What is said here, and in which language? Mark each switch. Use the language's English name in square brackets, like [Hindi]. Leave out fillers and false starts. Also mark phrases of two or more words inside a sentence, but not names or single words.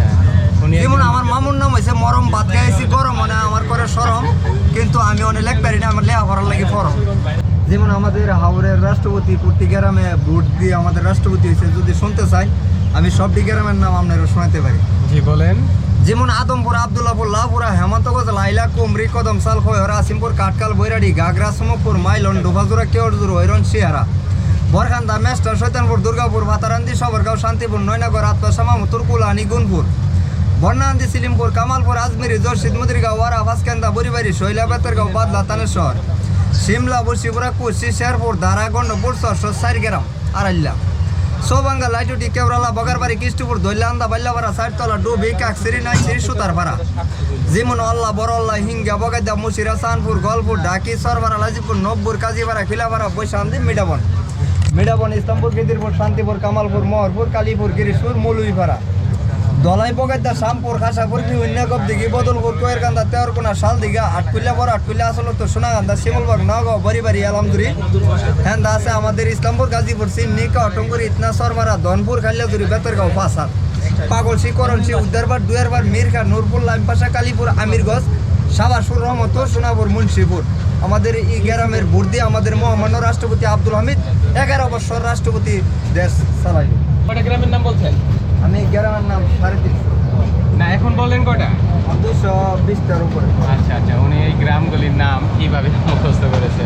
[Bangla] যেমন আমার মামুর নাম হয়েছে মরম, ভাত খাইছি গরম, মানে আমার করে সরম, কিন্তু আমি অনেক লেখ পারি না, আমার লেখা পড়ার লাগে ফরম। যেমন আমাদের হাওড়ের রাষ্ট্রপতি প্রতি গ্রামে ভোট দিয়ে আমাদের রাষ্ট্রপতি হয়েছে। যদি শুনতে চাই আমি সবটি গ্রামের নাম আপনারা শোনাতে পারি। জি বলেন। যেমন আদমপুর, আবদুল্লাপুর, লাভপুরা, হেমন্তগঞ্জ, লাইলা, কুমরি, কদমসাল, খৈহরা, আসিমপুর, কাটকাল, বৈরাডি, গাগরা, সুমপুর, মাইলন, ডোভাজুরা, কেওড়জুর, হৈরন, শিয়ারা, বরখান্দা, মেস্টার, শৈতানপুর, দুর্গাপুর, ভাতারান্দি, সবরগাঁও, শান্তিপুর, নয়নগর, আত্মাসামা, তুরকুলানি, গুনপুর, বর্ণান্দি, সিলিমপুর, কামালপুর, আজমিরি, জর্শিদ, মুদ্রিগাঁও, ওয়ারা, ফাঁসকেন্দা, বরিবাড়ি, শৈলা, বেতরগাঁও, বাদলা, তানেশ্বর, শিমলা, বর্ষিপুরা, কুশি, শেরপুর, ধারা, গন্ডপুর, সরসর, সাইরগ্রাম, আরাল্লা, সোবাঙ্গা, লাইটুটি, কেওড়ালা, বগারবাড়ি, কৃষ্ণপুর, দৈলান্দা, বাল্যাপাড়া, সাইটতলা, ডুবি, কাকসিরি, নাইসিরি, সুতারপাড়া, যেমন আল্লাহ, বড়ল্লা, হিঙ্গা, বগাইদা, মুসিরা, সানপুর, গলপুর, ঢাকি, সরপাড়া, লাজিপুর, নব্বর, কাজীপাড়া, খিলাপাড়া, বৈশান্তি, মিডাবন, ইসলামপুর, গিদিরপুর, শান্তিপুর, কামালপুর, মোহরপুর, কালীপুর, গিরিশপুর, মৌলুইপাড়া, দলাই, বগাইদা, শামপুর, খাসাপুর, উন্নাগব দিঘি, বদলপুর, কোয়েরকান্দা, তেওরকোনা, শালদিঘা, আটকুল্লা, বড় আটকুল্লা, আসলত, সোনাগান্দা, শিমলবাগ, নগাঁও, বরিবাড়ি, আলমদুরি, হ্যান্দা আছে আমাদের ইসলামপুর, গাজীপুর, সিমনিকা, অটঙ্গুরি, ইতনা, সরমারা, ধনপুর, খালিয়াজুরি, বেতরগাঁও, ফাঁসাদ, পাগলসি, করণসি, উদ্দারবার, দুয়ারবার, মিরখা, নূরপুর, লাইমপাশা, কালীপুর, আমিরগঞ্জ, সাবাসুর, রহমতপুর, সোনাপুর, মুন্সিপুর। আমাদের এই গ্রামের ভোট দিয়ে আমাদের মহামান্য রাষ্ট্রপতি আব্দুল হামিদ 11 বছর রাষ্ট্রপতি দেশ চালাইল। কয়টা গ্রামের নাম বলছেন? আমি গ্রামের নাম 350 না, এখন বলেন কয়টা? 220টার উপরে। আচ্ছা আচ্ছা, উনি এই গ্রামগুলির নাম কিভাবে মুখস্থ করেছেন?